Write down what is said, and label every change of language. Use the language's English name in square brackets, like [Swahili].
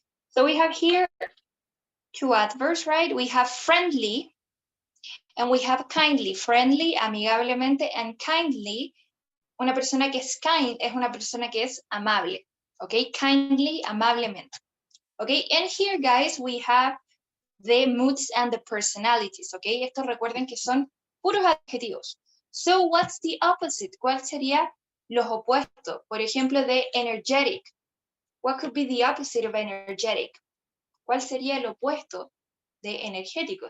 [English] So we have here two adverbs, right? We have friendly and we have kindly. [Spanish] Friendly, amigablemente, and kindly, una persona que es kind es una persona que es amable. [English] Okay, kindly, amablemente. Okay, and here, guys, we have the moods and the personalities. [Spanish] Okay, estos recuerden que son puros adjetivos. [English] So, what's the opposite? [Spanish] ¿Cuál sería los opuestos? Por ejemplo, de energetic. [English] What could be the opposite of energetic? [Spanish] ¿Cuál sería el opuesto de energético?